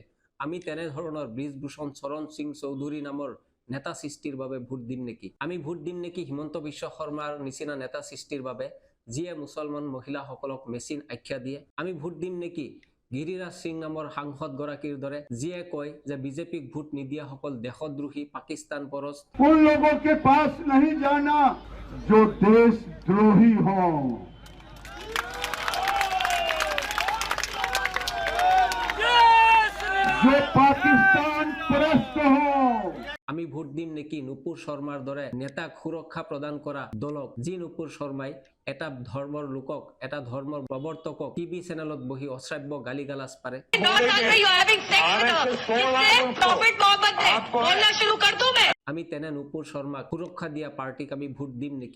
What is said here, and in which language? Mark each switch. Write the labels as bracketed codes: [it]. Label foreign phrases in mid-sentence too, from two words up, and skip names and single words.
[as] আমি তেনেধৰণৰ ব্ৰিজভূষণ চৰণ সিং চৌধুৰী নামৰ নেতা সৃষ্টিৰ বাবে ভোট দিম নেকি? আমি ভোট দিম নেকি হিমন্ত বিশ্ব শৰ্মাৰ নিচিনা নেতা সৃষ্টিৰ বাবে, যিয়ে মুছলমান মহিলাসকলক মেচিন আখ্যা দিয়ে? আমি ভোট দিম নেকি গিৰিৰাজ সিং নামৰ সাংসদগৰাকীৰ দৰে, যিয়ে কয় যে বিজেপিক ভোট নিদিয়াসকল দেশদ্ৰোহী, [hi] पाकिस्तान परस्त? उन लोगों के पास नहीं जाना जो देशद्रोही हो। जो पाकिस्तान परस्त हो। [as] আমি ভোট দিম নেকি নুপুৰ শৰ্মাৰ দৰে নেতাক সুৰক্ষা প্ৰদান কৰা দলক, যি নুপুৰ শৰ্মাই এটা ধৰ্মৰ লোকক, এটা ধৰ্মৰ প্ৰৱৰ্তকক টিভি চেনেলত বহি অশ্ৰাব্য গালিগালাজ পাৰে। আমি তেনে নুপুৰ শৰ্মাক সুৰক্ষা দিয়া পাৰ্টিক আমি ভোট দিম নেকি?